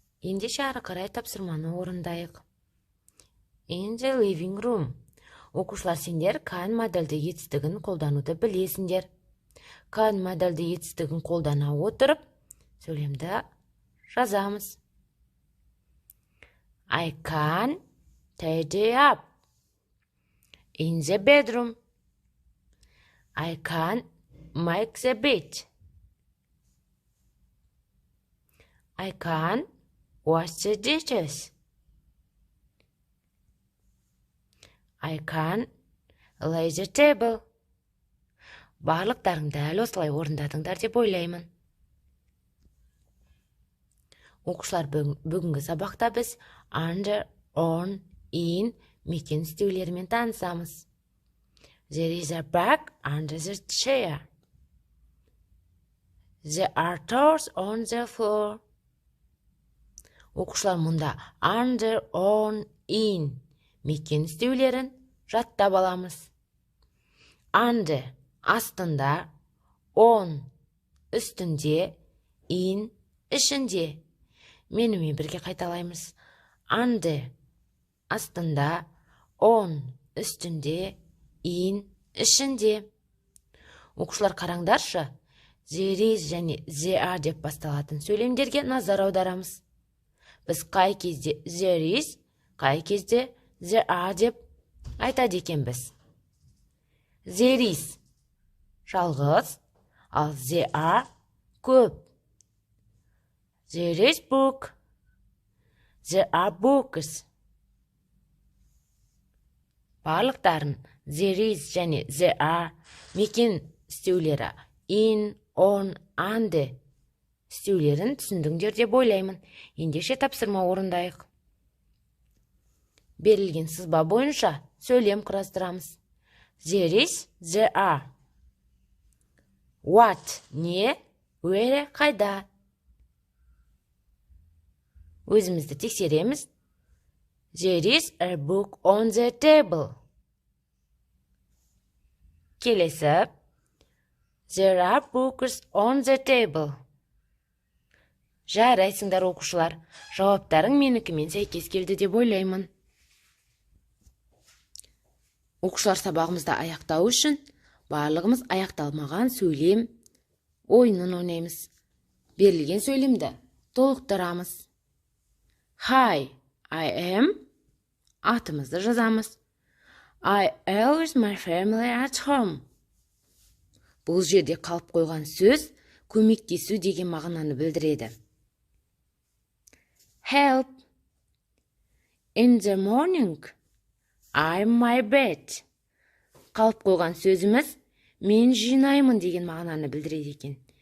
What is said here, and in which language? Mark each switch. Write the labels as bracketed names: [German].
[Kazakh] Ендеше ары қарай тапсырманы орындайық. [English] In the living room. [Kazakh] Оқушылар, сендер can модальді етістігін қолдануды білесіңдер. Can модальді етістігін қолдана отырып, сөйлемді жазамыз. [English] I can tidy up in the bedroom. I can make the bed. I can wash the dishes. I can lay the table. [Kazakh] Барлықтарың дәл осылай орындадыңдар деп ойлаймын. Оқушылар, бүгінгі сабақта біз under, on, in, мекен істеулерімен танысамыз. [English] There is a bag under the chair. There are toys on the floor. [Kazakh] Оқушылар, мұнда under, on, in мекен істеулерін жаттап аламыз. Under астында, on үстінде, in ішінде. Менімен бірге қайталаймыз. Under астында, on үстінде, in ішінде. Оқушылар, қараңдаршы, there is және there are деп басталатын сөйлемдерге назар аударамыз. Біз қай кезде there is, қай кезде there are деп айтады екенбіз. There is жалғыз, ал there are көп. [English] There is book. There are books. [Kazakh] Барлықтарын there is және there are мекен істеулері in, on, under істеулерін түсіндіңдер деп ойлаймын. Ендеше тапсырма орындайық. Берілген сызба бойынша сөйлем құрастырамыз. [English] There is, there are. What не, where қайда. [Kazakh] Өзімізді тексереміз. [English] There is a book on the table. [Kazakh] Келесі. [English] There are books on the table. [Kazakh] Жарайсыңдар оқушылар. Жауаптарың менікімен сәйкес келді деп ойлаймын. Оқушылар, сабағымызды аяқтау үшін барлығымыз аяқталмаған сөйлем ойынын ойнаймыз. Берілген сөйлемді толықтырамыз. [English] Hi, I am. [Kazakh] Атымызды жазамыз. [English] I am with my family at home. [Kazakh] Бұл жерде қалып қойған сөз көмектесу деген мағынаны білдіреді. [English] Help. In the morning, I'm my bed. [Kazakh] Қалып қойған сөзіміз мен жинаймын деген мағынаны білдіреді екен.